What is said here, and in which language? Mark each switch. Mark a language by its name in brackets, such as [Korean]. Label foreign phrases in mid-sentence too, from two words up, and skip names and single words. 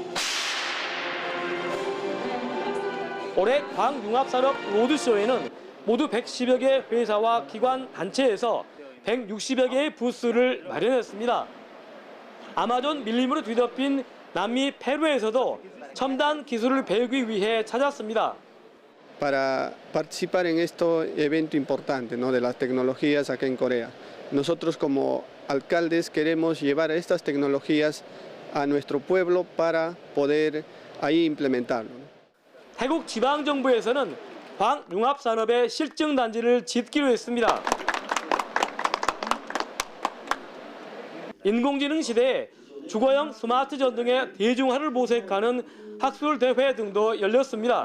[Korean] 올해 광융합산업 로드쇼에는 모두 110여 개 회사와 기관 단체에서 160여 개의 부스를 마련했습니다. 아마존 밀림으로 뒤덮인 남미 페루에서도 첨단 기술을 배우기 위해 찾았습니다. [Spanish] Para participar en este evento importante, ¿no? de las tecnologías acá en Corea. Nosotros como alcaldes queremos llevar estas tecnologías a nuestro pueblo para poder ahí implementarlo. [Korean] 태국 지방정부에서는 광융합산업의 실증단지를 짓기로 했습니다. 인공지능 시대에 주거형 스마트 전등의 대중화를 모색하는 학술대회 등도 열렸습니다.